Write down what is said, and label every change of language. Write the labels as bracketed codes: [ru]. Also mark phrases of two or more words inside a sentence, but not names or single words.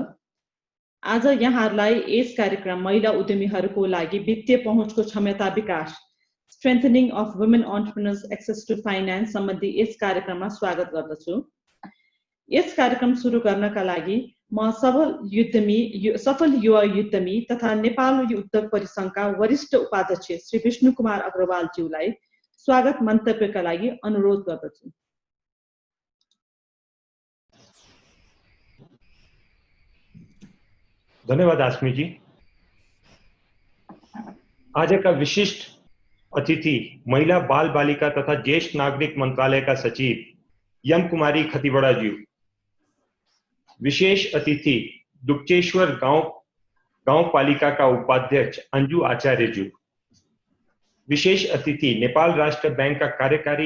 [ne] आज यहाँहरूलाई यस कार्यक्रम महिला उद्यमीहरूको लागि वित्तीय पहुँचको क्षमता विकास, [en] Strengthening of Women Entrepreneurs Access to Finance [ne] सम्बन्धी यस कार्यक्रममा स्वागत गर्दछु। यस कार्यक्रम सुरु गर्नका लागि म सफल युवा उद्यमी तथा नेपाल उद्योग परिसङ्घका वरिष्ठ उपाध्यक्ष श्री विष्णु कुमार अग्रवालज्यूलाई स्वागत मन्तव्यका लागि अनुरोध गर्दछु। धन्यवाद आश्मी जी। आज का विशिष्ट अतिथि महिला बाल बालिका तथा ज्येष्ठ नागरिक मंत्रालय का सचिव यम कुमारी खतिवड़ा जी, विशेष अतिथि दुक्चेश्वर गांव पालिका का उपाध्यक्ष अंजू आचार्य जी, विशेष अतिथि नेपाल राष्ट्र बैंक का कार्यकारी